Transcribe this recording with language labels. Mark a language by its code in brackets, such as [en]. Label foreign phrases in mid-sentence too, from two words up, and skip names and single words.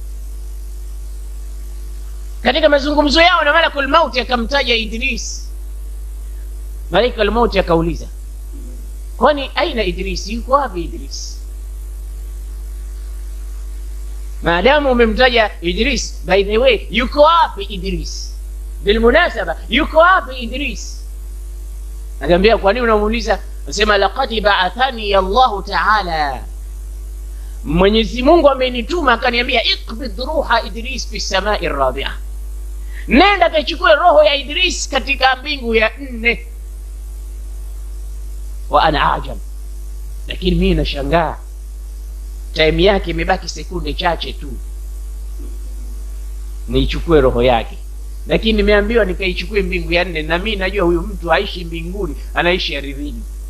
[sw] Katika mazungumzo yao na [ar] ملك الموت [sw] akamtaja Idris. Malaika al-maut akauliza, kwani aina Idris, yuko wapi Idris? Maadamu umemtaja Idris, [en] by the way, [sw] yuko wapi Idris? Bilmunasaba, yuko wapi Idris? Anambia, kwa nini unamuuliza? Anasema, [ar] لقد بعثني الله تعالى, [sw] Mwenyezi Mungu amenituma akaniambia, [ar] اقبض روح إدريس في السماء الرابعة, [sw] nenda kachukue roho ya Idris katika mbingu ya 4. [ar] وأنا عجب, [sw] lakini mimi nashangaa time yake imebaki sekunde chache tu niichukue roho yake, lakini nimeambiwa nikaichukue mbingu ya 4, na mimi najua huyu mtu haishi mbinguni, anaishi ardhini.